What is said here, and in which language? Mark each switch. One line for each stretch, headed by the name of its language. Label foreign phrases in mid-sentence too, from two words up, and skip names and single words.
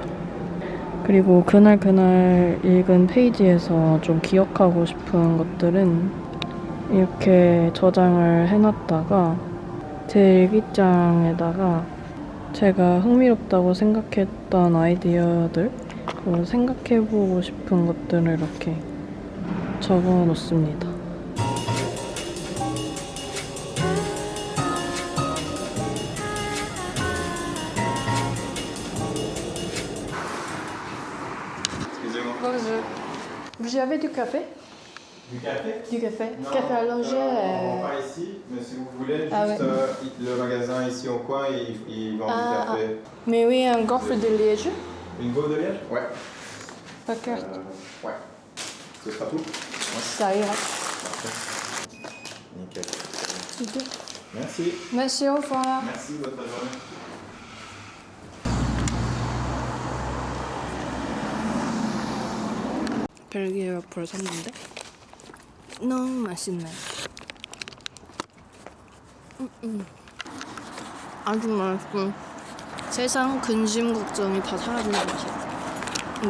Korean: 그리고 그날 읽은 페이지에서 좀 기억하고 싶은 것들은 이렇게 저장을 해놨다가 제 일기장에다가 제가 흥미롭다고 생각했던 아이디어들, 그리고 생각해보고 싶은 것들을 이렇게 적어 놓습니다.
French: Bonjour. Vous avez du café? Du café? Du café. Non, Café allongé. on vend pas ici, mais si vous voulez, juste Ah ouais. le magasin ici au coin, ils vendent Ah, du café. Mais oui, un gaufre de Liège. Une gaufre de liège? Ouais. D'accord. Ouais. Ce sera tout? Ça ira. Nickel. Super. Merci. Merci, au revoir. Merci, bonne journée.
Korean: 벨기에 와플을 샀는데 너무 맛있네요. 아주 맛있고 세상 근심 걱정이 다 사라진 것 같아요.